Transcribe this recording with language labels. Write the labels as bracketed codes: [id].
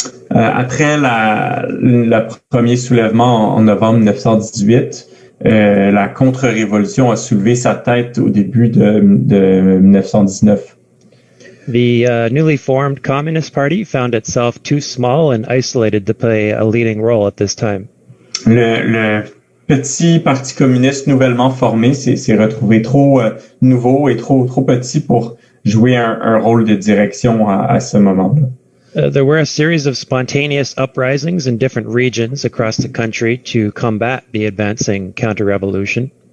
[fr] Après le premier soulèvement en novembre 1918, la contre-révolution a soulevé sa tête au début de 1919. [en] The newly formed Communist Party found itself too small and isolated to play a leading role at this time. [fr] Le petit parti communiste nouvellement formé s'est retrouvé trop nouveau et trop petit pour jouer un rôle de direction à ce moment-là. [en] There were a series of spontaneous uprisings in different regions across the country to combat the advancing counter-revolution.